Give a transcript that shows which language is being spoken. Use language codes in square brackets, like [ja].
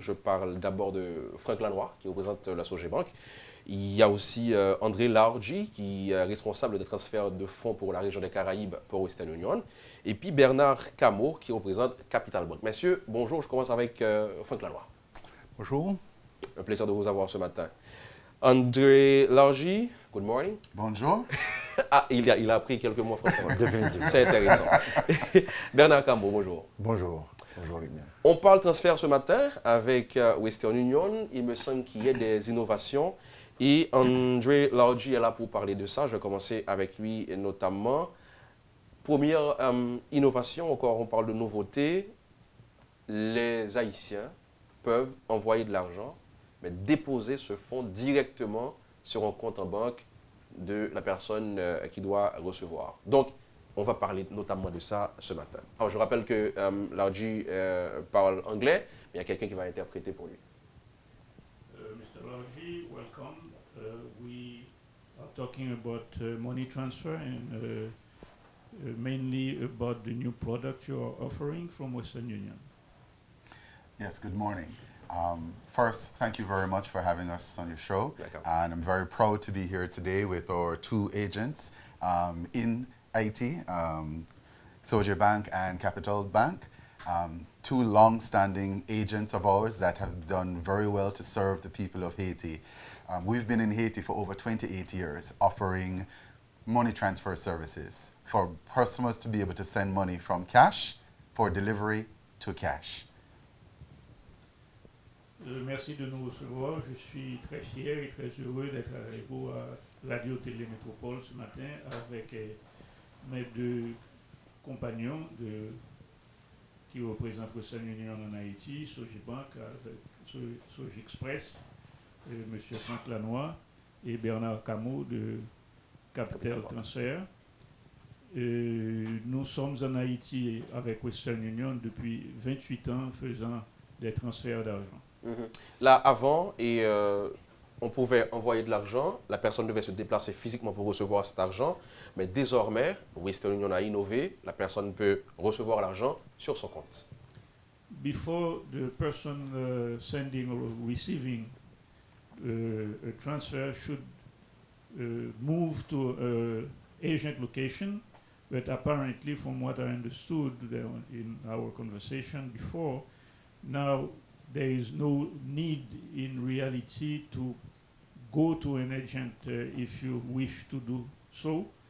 [fr] Je parle d'abord de Franck Lanois, qui représente la Sogebank. Il y a aussi André Largy, qui est responsable de transfert de fonds pour la région des Caraïbes pour Western Union. Et puis Bernard Camo, qui représente Capital Bank. Messieurs, bonjour. Je commence avec Franck Lanois. Bonjour. Un plaisir de vous avoir ce matin. [en] André Largy, good morning. [fr] Bonjour. Ah, il a appris quelques mots français. Définitivement. C'est intéressant. Bernard Camo, bonjour. Bonjour. Bonjour, Lucien. On parle transfert ce matin avec Western Union. Il me semble qu'il y a des innovations. Et André Largy est là pour parler de ça. Je vais commencer avec lui notamment. Première innovation, encore on parle de nouveauté. Les Haïtiens peuvent envoyer de l'argent, mais déposer ce fonds directement sur un compte en banque de la personne qui doit recevoir. Donc, on va parler notamment de ça ce matin. Alors, je rappelle que Largy parle anglais, mais il y a quelqu'un qui va interpréter pour lui. [en] Mr. Largy, welcome. We are talking about money transfer and mainly about the new product you are offering from Western Union. Yes, good morning. First, thank you very much for having us on your show. Welcome. And I'm very proud to be here today with our two agents in Haiti, Sogebank and Capital Bank. Two long-standing agents of ours that have done very well to serve the people of Haiti. We've been in Haiti for over 28 years, offering money transfer services for customers to be able to send money from cash for delivery to cash. [fr] Merci de nous recevoir. Je suis très fier et très heureux d'être avec vous à Radio Télémétropole ce matin avec mes deux compagnons qui représentent Western Union en Haïti, Sogebank, Sogexpress, M. Franck Lanois et Bernard Camo de Capital Transfer. Nous sommes en Haïti avec Western Union depuis 28 ans faisant des transferts d'argent. Là, avant, on pouvait envoyer de l'argent, la personne devait se déplacer physiquement pour recevoir cet argent, mais désormais, Western Union a innové, la personne peut recevoir l'argent sur son compte. [en] Before the person sending or receiving a transfer should move to an agent location, but apparently from what I understood in our conversation before, now there is no need in reality to go to an agent if you wish to do so.